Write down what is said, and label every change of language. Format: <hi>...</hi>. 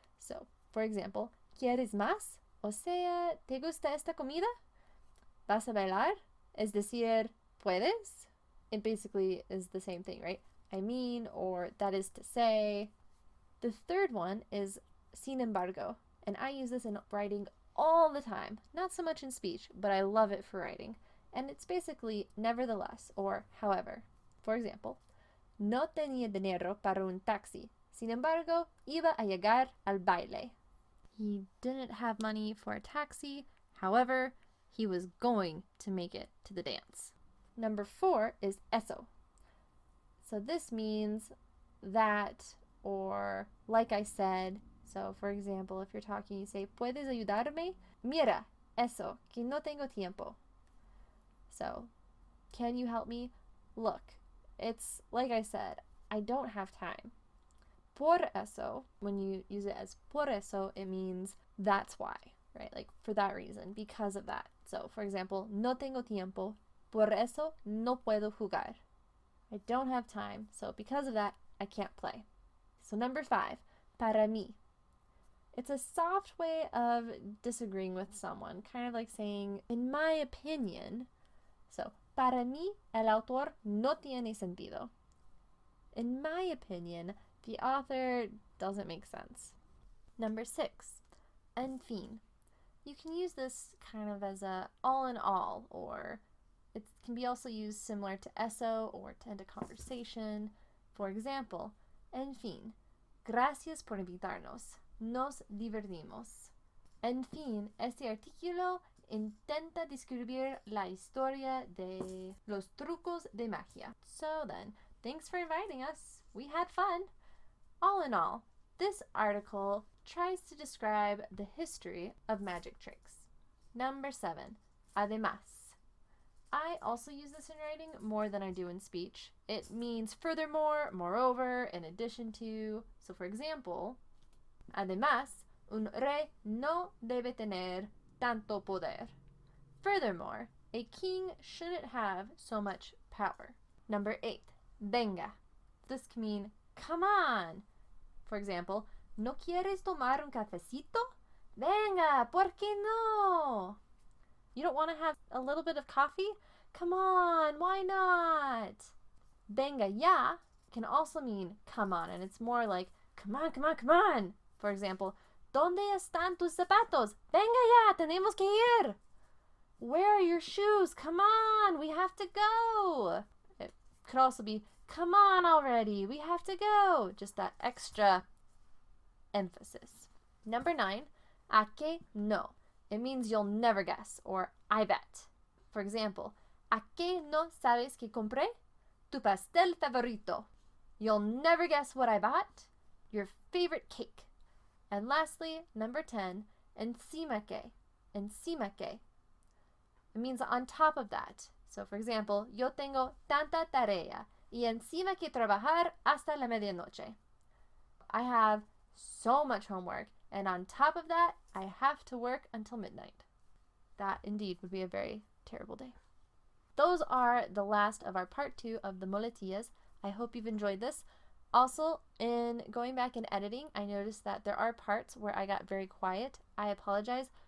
<en>So, for example,</en> <es>¿Quieres más? O sea, ¿te gusta esta comida? ¿Vas a bailar? Es decir, ¿puedes?</es> <en>It basically is the same thing, right? Or that is to say. The third one is sin embargo, and I use this in writing all the time. Not so much in speech, but I love it for writing. And it's basically nevertheless, or however. For example,</en> <es>no tenía dinero para un taxi. Sin embargo, iba a llegar al baile.</es> <en>He didn't have money for a taxi. However, he was going to make it to the dance. Number 4 is eso. So this means that, or like I said. So for example, if you're talking, you say,</en> <es>¿Puedes ayudarme? Mira, eso, que no tengo tiempo.</es> <en>So, can you help me? Look, it's like I said, I don't have time. Por eso, when you use it as por eso, it means that's why, right? Like for that reason, because of that. So for example,</en> <es>no tengo tiempo, por eso no puedo jugar.</es> <en>I don't have time, so because of that, I can't play. So number 5, para mí. It's a soft way of disagreeing with someone, kind of like saying, in my opinion.</en> <es>So, para mí, el autor no tiene sentido.</es> <en>In my opinion, the author doesn't make sense. Number 6, en fin. You can use this kind of as a all in all, or it can be also used similar to eso or to end a conversation. For example,</en> <es>en fin, gracias por invitarnos. Nos divertimos. En fin, este artículo intenta describir la historia de los trucos de magia.</es> <en>So then, thanks for inviting us. We had fun. All in all, this article tries to describe the history of magic tricks. Number 7, además. I also use this in writing more than I do in speech. It means furthermore, moreover, in addition to. So for example, además,</en> <es>un rey no debe tener tanto poder.</es> <en>Furthermore, a king shouldn't have so much power. Number 8, venga. This can mean, come on. For example,</en> <es>¿no quieres tomar un cafecito? Venga, ¿por qué no?</es> <en>You don't want to have a little bit of coffee? Come on, why not? Venga ya can also mean come on, and it's more like come on, come on, come on. For example,</en> <es>¿Dónde están tus zapatos? Venga ya, tenemos que ir.</es> <en>Where are your shoes? Come on, we have to go. It could also be come on already, we have to go. Just that extra emphasis. Number 9, a que no. It means you'll never guess, or I bet. For example,</en> <es>¿a que no sabes que compré? Tu pastel favorito.</es> <en>You'll never guess what I bought. Your favorite cake. And lastly, number 10, encima que. Encima que. It means on top of that. So for example,</en> <es>yo tengo tanta tarea y encima que trabajar hasta la medianoche.</es> <en>I have so much homework, and on top of that, I have to work until midnight. That indeed would be a very terrible day. Those are the last of our part 2 of the Muletillas. I hope you've enjoyed this. Also, in going back and editing, I noticed that there are parts where I got very quiet. I apologize.</en>